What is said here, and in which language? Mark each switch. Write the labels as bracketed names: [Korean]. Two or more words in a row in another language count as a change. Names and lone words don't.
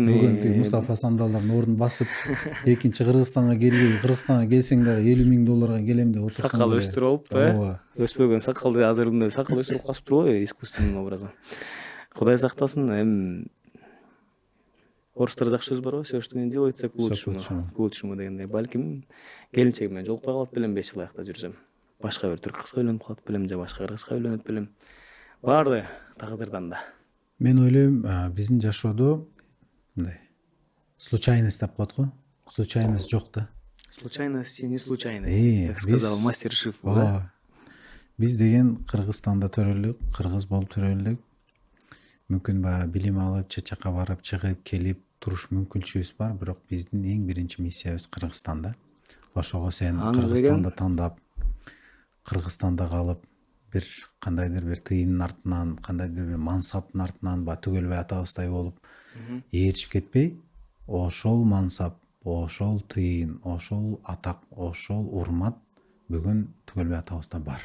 [Kyrgyz] бүгүн тиги Мустафа Сандалдардын ордун басып, экинчи Кыргызстанга келбей, Кыргызстанга келсең дагы $50,000 келем деп отурсаң. Сакал өстүрүп алып, Ооба. өспөгөн сакалды азыр мындай сакал өстүрүп калышыптыр го, [Russian] искусственный образом. [Kyrgyz] Кудай сактасын. Орустарда жакшы сөз бар го, [Russian] все, что не делается, к лучшему. К лучшему дегендей. [Kyrgyz] Балким келинчегим менен жолукпай калат белем 5 жыл аякта жүрсөм. Башка бир түрк кызга үйлөнүп калат белем, же башка кыргызга үйлөнөт белем. Баары тагдырдан да. Мен ойлойм, биздин жашоодо мындай случайность деп коет го. Случайность жок да. [Russian] Случайности не случайны, как сказал мастер Шиф. [Kyrgyz] Ооба. Биз деген Кыргызстанда төрөлдүк, кыргыз болуп төрөлдүк. Мүмкүн билим алып, чет жакка барып, чыгып, келип туруш мүмкүнчүлүгүбүз бар, бирок биздин эң биринчи миссиябыз Кыргызстанда. Ошого сен Кыргызстанды тандап, Кыргызстанда калып, бир кандайдыр бир тыйындын артынан, кандайдыр бир мансаптын артынан Түгөлбай атабыздай болуп ээрчип кетпей, ошол мансап, ошол тыйын, ошол атак, ошол урмат бүгүн Түгөлбай атабызда бар.